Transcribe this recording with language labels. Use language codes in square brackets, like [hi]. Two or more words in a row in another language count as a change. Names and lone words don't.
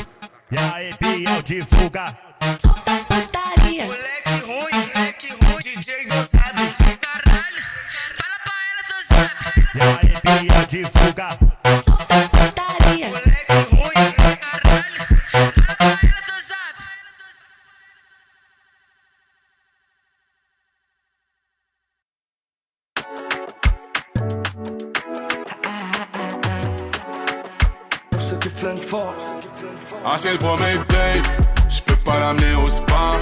[pt] E aí, Biel de fuga. Solta putaria. Moleque ruim, DJ não sabe. Caralho, fala pra ela, só sabe. E aí, Biel de fuga. Solta putaria. Moleque ruim, Caralho, fala pra ela, só sabe. [fr] Pour ceux qui flinguent fort. Ah, c'est le premier play, j'peux pas l'amener au spa.